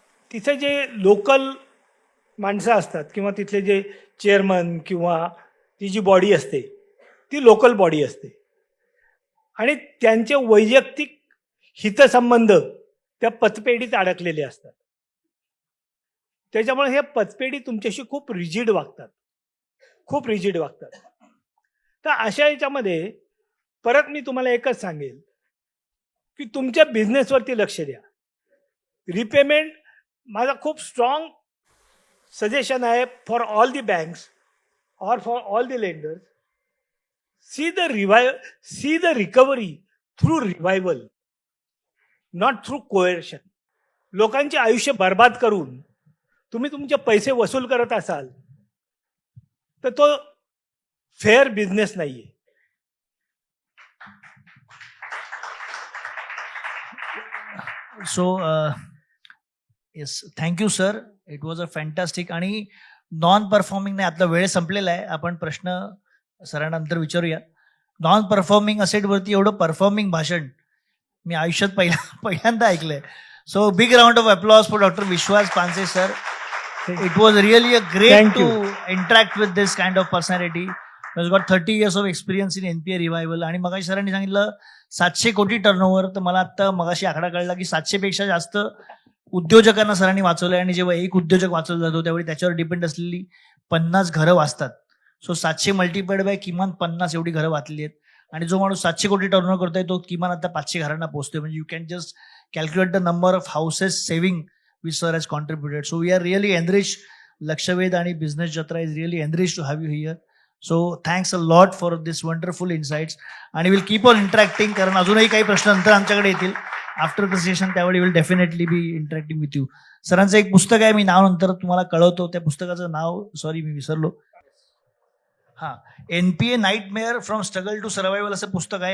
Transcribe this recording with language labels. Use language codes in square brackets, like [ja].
[mr] तिथे जे लोकल माणसं असतात किंवा तिथले जे चेअरमन किंवा ती जी बॉडी असते ती लोकल बॉडी असते आणि त्यांचे वैयक्तिक हितसंबंध त्या पतपेढीत अडकलेले असतात. त्याच्यामुळे हे पतपेढी तुमच्याशी खूप रिजिड वागतात. तर अशा याच्यामध्ये परत मी तुम्हाला एकच सांगेल की तुमच्या बिझनेसवरती लक्ष द्या. [en] repayment [mr] माझा खूप स्ट्रॉंग सजेशन आहे [en] For all the banks or for all the lenders, see the recovery through revival, not through coercion. [mr] लोकांचे आयुष्य बर्बाद करून तुम्ही तुमचे पैसे वसूल करत असाल तर तो फेअर बिझनेस नाहीये. [en] So yes, thank you sir. It was a fantastic. [mr] आणि नॉन परफॉर्मिंग नाही, आपला वेळ संपलेला आहे. आपण प्रश्न सरांना नंतर विचारूया. नॉन परफॉर्मिंग असेटवरती एवढं परफॉर्मिंग भाषण मी आयुष्यात पहिल्यांदा ऐकलंय. [en] So big round of applause for doctor Vishwas Panse sir. It was really a great Thank to you. Interact with this kind of personality. Has got 30 years of experience in NPA revival. [mr] आणि मगाशी सरांनी सांगितलं 700 कोटी turnover. तर मला आता मगाशी आकडा कळला की 700 पेक्षा जास्त उद्योजकांना सरांनी वाचवलंय. आणि जेव्हा एक उद्योजक वाचवला जातो त्यावेळी त्याच्यावर डिपेंड असलेली 50 घरं वाचतात. सो 700 मल्टिप्लाइड बाय किमान 50 एवढी घरं वाचली आहेत. आणि जो माणूस 700 कोटी टर्नओव्हर करतोय तो किमान आता 500 घरांना पोहोचतोय. [en] म्हणजे you can just calculate the number of houses saving which sir has contributed. So we are really enrich. Lakshvedh आणि business जत्रा is really enrich to have you here. So thanks a lot for this wonderful insights. [mr] आणि [en] will keep on interacting [mr] कारण अजूनही काही प्रश्न नंतर आमच्याकडे येतील [en] After the session. [mr] त्यावेळी [en] Will definitely be interacting with you. [mr] सरांचं एक पुस्तक आहे, मी नाव नंतर तुम्हाला कळवतो. त्या पुस्तकाचं नाव सॉरी मी विसरलो. हां, NPA nightmare from struggle to survival असं पुस्तक आहे.